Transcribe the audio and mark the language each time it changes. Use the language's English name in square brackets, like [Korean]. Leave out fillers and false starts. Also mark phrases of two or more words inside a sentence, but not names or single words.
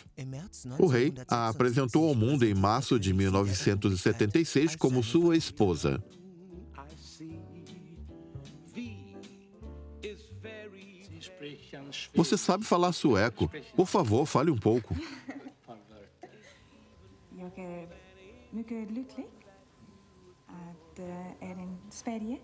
[Portuguese] O rei a apresentou ao mundo em março de 1976 como sua esposa. Você sabe falar sueco. Por favor, fale um pouco. [Swedish] Jag är mycket lycklig att är i Sverige.